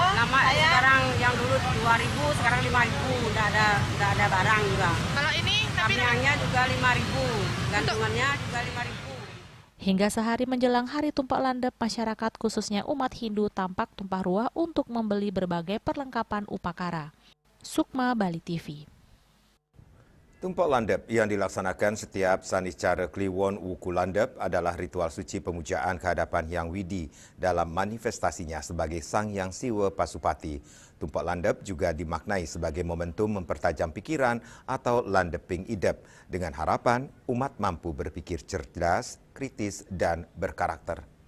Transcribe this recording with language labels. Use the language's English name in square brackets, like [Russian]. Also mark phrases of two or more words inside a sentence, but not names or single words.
[Indonesian] Lama sekarang yang dulu 2.000, sekarang 5.000. Tidak ada barang juga. Kalau ini tamyangnya juga 5.000, gantungannya juga 5.000. Hingga sehari menjelang Hari Tumpak Landep, masyarakat khususnya umat Hindu tampak tumpah ruah untuk membeli berbagai perlengkapan upakara. Sukma, Bali TV. Tumpak Landep yang dilaksanakan setiap Sanicara Kliwon Wuku Landep adalah ritual suci pemujaan kehadapan Hyang Widi dalam manifestasinya sebagai Sang Hyang Siwa Pasupati. Tumpak Landep juga dimaknai sebagai momentum mempertajam pikiran atau [Balinese] landeping idep [Indonesian] dengan harapan umat mampu berpikir cerdas, kritis, dan berkarakter.